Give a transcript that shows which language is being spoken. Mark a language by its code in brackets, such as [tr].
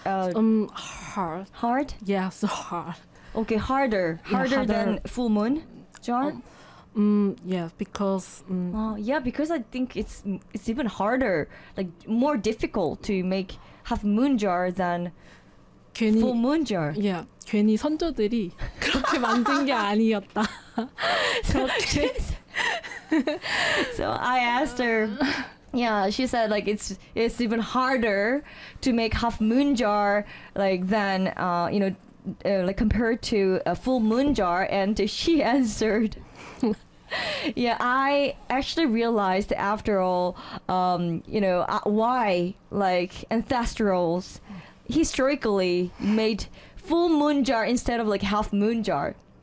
[en] hard? Hard? Yes, yeah, so hard. Okay, harder. Yeah, harder than full moon jar. Because I think it's even harder, like more difficult to make half moon jar than [ko] 괜히, [en] full moon jar. [ko] Yeah, 괜히 선조들이 그렇게 만든 게 아니었다. [en] So I asked her. Yeah, she said like it's even harder to make half moon jar like than like compared to a full moon jar, and she answered. Yeah, I actually realized after all, why like ancestrals historically made full moon jar instead of like half moon jar.